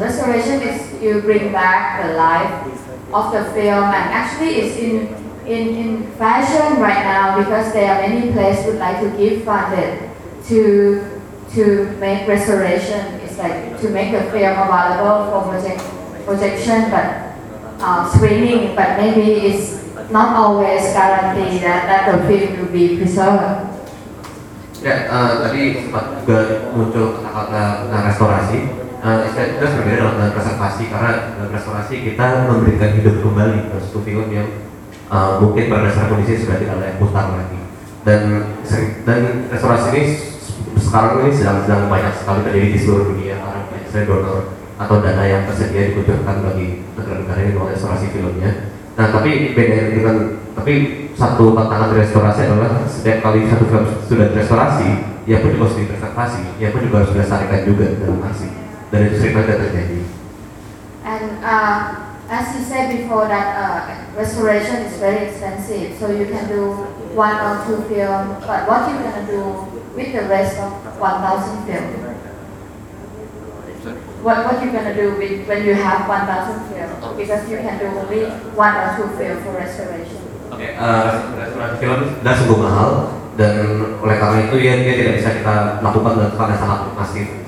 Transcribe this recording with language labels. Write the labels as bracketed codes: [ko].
[en] Restoration is you bring back the life of the film, and actually it's in fashion right now because there are many places would like to give funded to make restoration. It's like to make the film available for projection, but screening, but maybe it's not always guarantee that the film will be preserved. [id] Ya, tadi sempat juga muncul kata-kata tentang restorasi. Itu berbeda dalam preservasi, karena dalam restorasi kita memberikan hidup kembali ke satu film yang mungkin pada dasar kondisi sudah tidak layak putar lagi. Dan restorasi ini sekarang ini sedang banyak sekali terjadi di seluruh dunia, karena donor atau dana yang tersedia dibutuhkan bagi negara-negara yang mau restorasi filmnya. Nah, tapi satu tantangan restorasi adalah setiap kali satu film sudah direstorasi, ia pun juga harus direservasi, ia pun juga harus dilestarikan juga dalam arsip. Dan itu sering terjadi. And [en] As you said before that restoration is very expensive, so you can do one or two film, but what you gonna do with the rest of 1,000 film? What you gonna do with when you have 1,000 film? Because you can do only one or two film for restoration. [id] Okay, restoration film sudah mahal. Dan oleh karena itu ya dia tidak bisa kita lakukan dan pada sangat masif.